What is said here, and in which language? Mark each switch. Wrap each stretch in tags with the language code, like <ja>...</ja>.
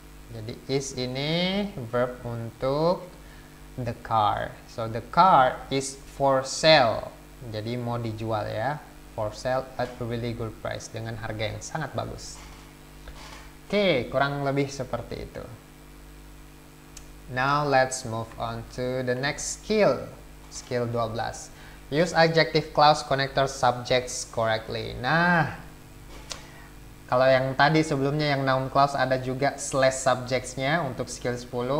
<id>Jadi is ini verb untuk the car.</id> <en>So the car is for sale.</en> <id>Jadi mau dijual ya.</id> <en>For sale at a really good price,</en> <id>dengan harga yang sangat bagus. Oke, kurang lebih seperti itu.</id> <en>Now let's move on to the next skill. Skill 12. Use adjective clause connector subjects correctly.</en> <id>Nah, kalau yang tadi sebelumnya yang noun clause ada juga slash subjects-nya untuk skill 10.</id>